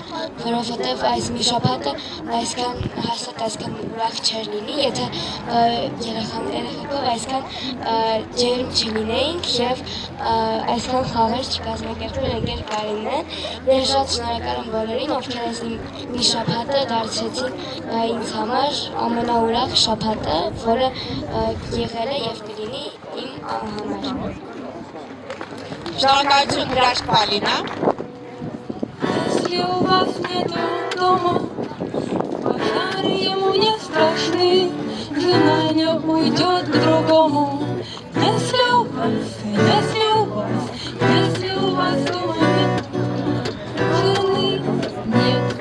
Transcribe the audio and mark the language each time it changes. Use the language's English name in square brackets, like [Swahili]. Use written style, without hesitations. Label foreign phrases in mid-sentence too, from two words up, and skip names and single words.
[Armenian] որովհետև այս մի շաբաթը այսքան հաստատ այսքան ուրախ չէր լինի, եթե երեխեքով այսքան ջերմ չլինեինք և այսքան խաղեր չկազմակերպել ընկեր Կարինեն։ Ես շատ շնորհակալ եմ բոլորին, ովքեր այս մի շաբաթը դարձրեցին ինձ համար ամենաուրախ շաբաթը, որը եղել է և կլինի իմ համար։ Շնորհակալություն Հրաշք Պալինա։ [Russian] Если у вас нету дома, пожары ему не страшны, жена не уйдет к другому. Если у вас дома нет жены, нет.